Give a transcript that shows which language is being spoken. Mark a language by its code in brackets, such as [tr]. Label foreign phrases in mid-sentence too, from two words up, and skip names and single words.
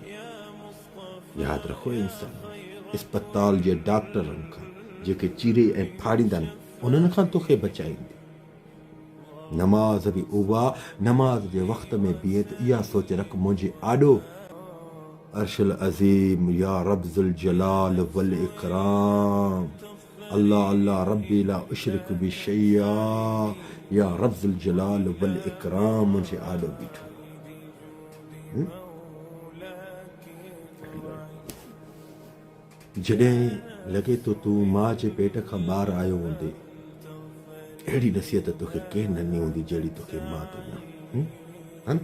[sd] यादि रखो इंसान अस्पताल जे डॉक्टरनि खां जेके चीरे ऐं फाड़ींदा आहिनि उन्हनि खां तोखे बचाईंदी। नमाज़ बि उहा नमाज़ जे वक़्त में बीहे त इहा सोच रख मुंहिंजे आॾो [ar] العرش العظيم يا رب ذو الجلال والإكرام الله الله ربي لا أشرك بشيء يا رب ذو الجلال والإكرام [sd] मुंहिंजे आॾो बीठो। जॾहिं लॻे तो तूं मां जे पेट खां ॿाहिरि आयो हूंदे, अहिड़ी नसीहत तोखे केरु न ॾिनी हूंदी जहिड़ी तोखे मां थी ॾियां।